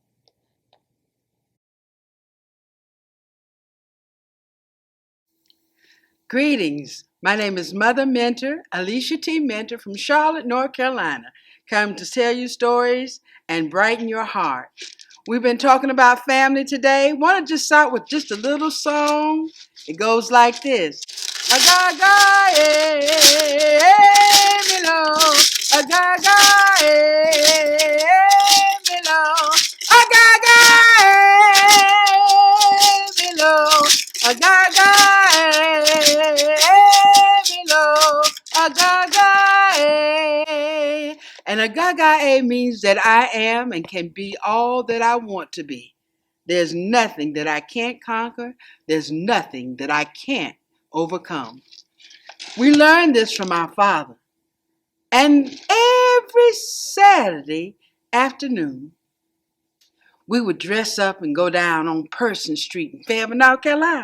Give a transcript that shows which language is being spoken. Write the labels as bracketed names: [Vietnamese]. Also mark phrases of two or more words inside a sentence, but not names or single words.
[English] Greetings. My name is Mother Mentor, Alicia T. Mentor from Charlotte, North Carolina, come to tell you stories and brighten your heart. We've been talking about family today. Want to just start with just a little song? It goes like this. Agaga, milo. Agaga, milo. Agaga, milo. Agaga, milo. Agaga. And agaga means that I am and can be all that I want to be. There's nothing that I can't conquer. There's nothing that I can't overcome. We learned this from our father. And every Saturday afternoon, we would dress up and go down on Person Street in Fairville, North Carolina.